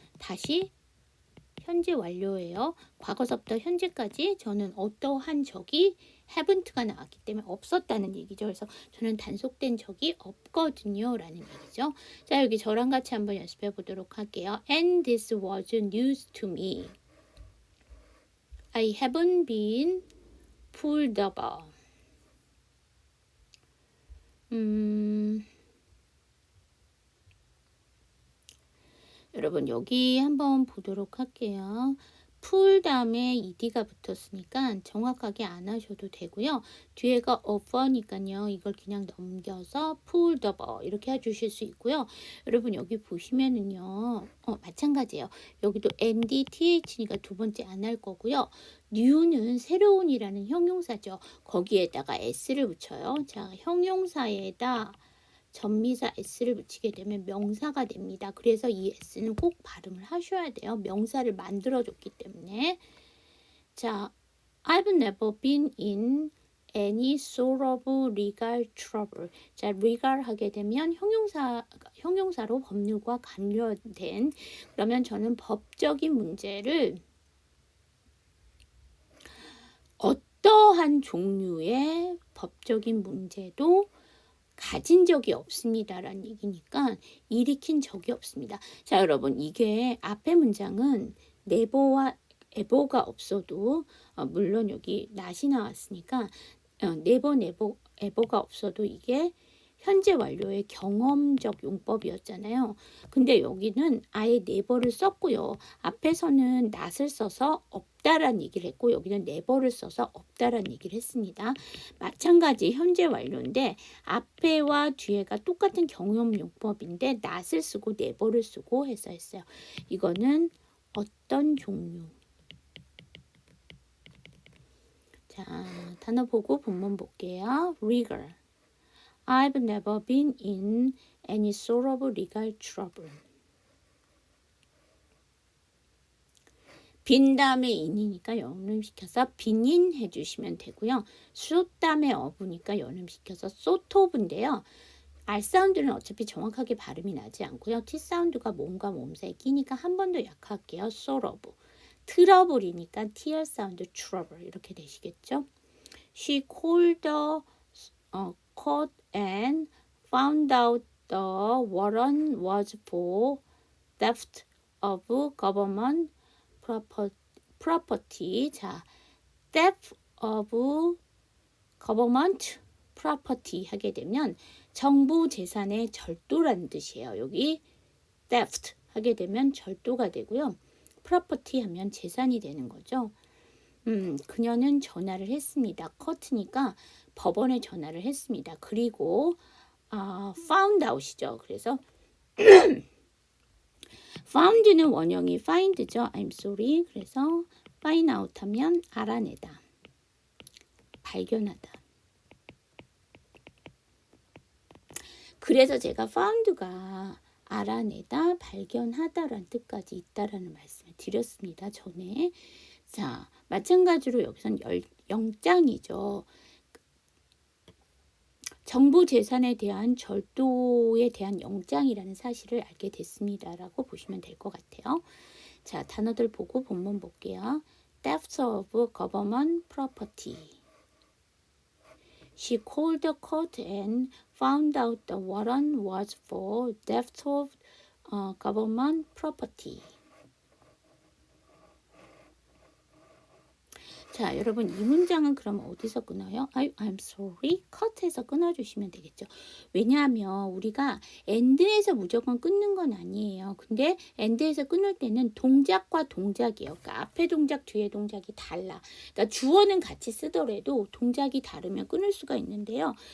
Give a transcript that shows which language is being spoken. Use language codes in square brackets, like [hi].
[ko] 다시 현재 완료예요. 과거서부터 현재까지 저는 어떠한 적이 haven't가 나왔기 때문에 없었다는 얘기죠. 그래서 저는 단속된 적이 없거든요. 라는 얘기죠. 자, 여기 저랑 같이 한번 연습해 보도록 할게요. [en] And this was news to me. I haven't been pulled over. [ko] 여러분 여기 한번 보도록 할게요. 풀 다음에 ed가 붙었으니까 정확하게 안 하셔도 되고요. 뒤에가 over니까요. 이걸 그냥 넘겨서 [en] pulled over [ko] 이렇게 해주실 수 있고요. 여러분 여기 보시면은요. 마찬가지예요. 여기도 and, th니까 두 번째 안 할 거고요. new는 새로운이라는 형용사죠. 거기에다가 s를 붙여요. 자, 형용사에다 전미사 s를 붙이게 되면 명사가 됩니다. 그래서 이 s는 꼭 발음을 하셔야 돼요. 명사를 만들어줬기 때문에. 자, [en] I've never been in any sort of legal trouble. [ko] 자, legal 하게 되면 형용사로 법률과 관련된, 그러면 저는 법적인 문제를 어떠한 종류의 법적인 문제도 가진 적이 없습니다라는 얘기니까 일으킨 적이 없습니다. 자, 여러분, 이게 앞에 문장은 never와 ever가 없어도 물론 여기 not이 나왔으니까 never ever가 없어도 이게 현재 완료의 경험적 용법이었잖아요. 근데 여기는 아예 never를 썼고요. 앞에서는 not을 써서 없다라는 얘기를 했고 여기는 never를 써서 없다라는 얘기를 했습니다. 마찬가지 현재 완료인데 앞에와 뒤에가 똑같은 경험 용법인데 not을 쓰고 never를 쓰고 해서 했어요. 이거는 어떤 종류? 자, 단어 보고 본문 볼게요. [en] legal. I've never been in any sort of legal trouble. [ko] 빈 다음에 in이니까 연음시켜서 빈인 해주시면 되고요. 쏟 다음에 of니까 연음시켜서 sort of인데요. R 사운드는 어차피 정확하게 발음이 나지 않고요. T 사운드가 몸과 몸 사이에 끼니까 한 번 더 약할게요. [en] sort of. [ko] 트러블이니까 TR 사운드 trouble 이렇게 되시겠죠. [en] She called the court and found out the warrant was for theft of government property. [ko] 자, [en] theft of government property [ko] 하게 되면 정부 재산의 절도라는 뜻이에요. 여기 theft 하게 되면 절도가 되고요. property 하면 재산이 되는 거죠. 그녀는 전화를 했습니다. 커트니까 법원에 전화를 했습니다. 그리고 [en] found out [ko] 이죠. 그래서 found는 원형이 find죠. [en] I'm sorry. [ko] 그래서 [en] find out [ko] 하면 알아내다, 발견하다. 그래서 제가 found가 알아내다, 발견하다라는 뜻까지 있다라는 말씀을 드렸습니다. 전에. 자, 마찬가지로 여기선 영장이죠. 정부 재산에 대한 절도에 대한 영장이라는 사실을 알게 됐습니다라고 보시면 될 것 같아요. 자, 단어들 보고 본문 볼게요. [en] Theft of government property. She called the court and found out the warrant was for theft of government property. [ko] 자, 여러분 이 문장은 그럼 어디서 끊어요? [en] I'm sorry. [ko] cut에서 끊어주시면 되겠죠. 왜냐하면 우리가 end에서 무조건 끊는 건 아니에요. 근데 end에서 끊을 때는 동작과 동작이에요. 그러니까 앞에 동작, 뒤에 동작이 달라. 그러니까 주어는 같이 쓰더라도 동작이 다르면 끊을 수가 있는데요.